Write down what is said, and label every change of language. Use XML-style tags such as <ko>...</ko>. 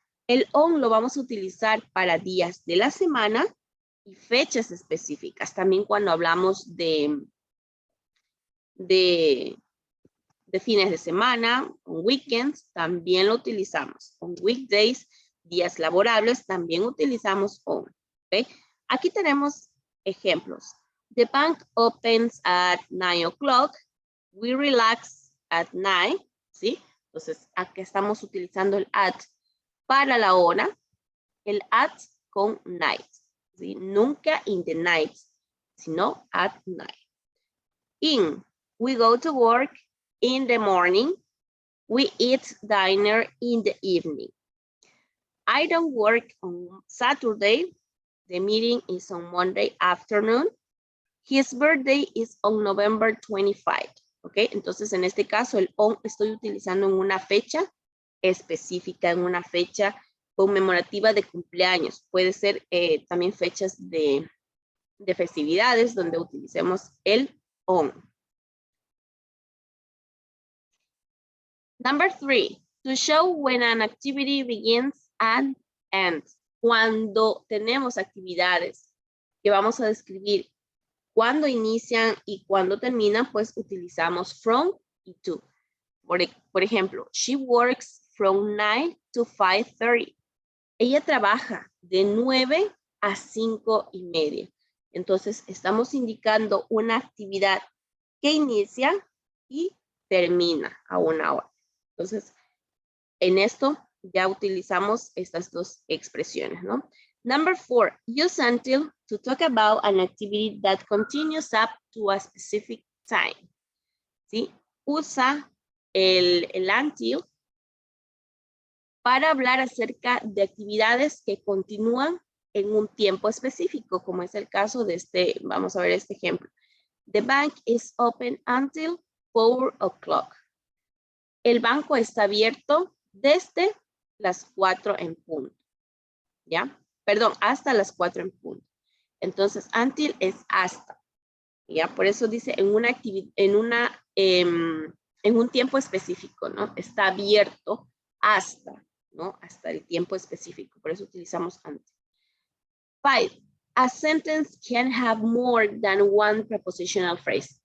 <es>El on lo vamos a utilizar para días de la semana y fechas específicas. También cuando hablamos de fines de semana,</es> <en>on weekends,</en> <es>también lo utilizamos. On weekdays, días laborables, también utilizamos on. ¿Okay? Aquí tenemos ejemplos.</es> <en>The bank opens at 9 o'clock. We relax at 9. ¿Sí?</en> <es>Entonces, aquí estamos utilizando el at para la hora, el at con night, ¿sí? Nunca</es> <en>in the night,</en> <es>sino at night.</es> <en>In, we go to work in the morning. We eat dinner in the evening. I don't work on Saturday. The meeting is on Monday afternoon. His birthday is on November 25. ¿Ok?</en> <es>Entonces, en este caso, el on estoy utilizando en una fecha específica, en una fecha conmemorativa de cumpleaños. Puede ser también fechas de festividades donde utilicemos el on.</es> <en>Number 3, to show when an activity begins and ends.</en> <es>cuando tenemos actividades que vamos a describir cuándo inician y cuándo terminan, pues utilizamos from y to. Por ejemplo,</es> <en>she works from 9 to 5:30.</en> <es>Ella trabaja de 9 a 5:30. Entonces, estamos indicando una actividad que inicia y termina a una hora. Entonces, en esto ya utilizamos estas dos expresiones, ¿no?</es> <en>Number 4, use until to talk about an activity that continues up to a specific time.</en> <es>¿Sí? Usa el until para hablar acerca de actividades que continúan en un tiempo específico, como es el caso de este, vamos a ver este ejemplo.</es> <en>The bank is open until 4 o'clock.</en> <es>El banco está abierto desde las 4 en punto. ¿Ya? Perdón, hasta las 4 en punto. Entonces, until es hasta. ¿Ya? Por eso dice en una actividad, en un tiempo específico, ¿no? Está abierto hasta, ¿no? Hasta el tiempo específico. Por eso utilizamos until. 5.</es> <en>A sentence can have more than one prepositional phrase.</en>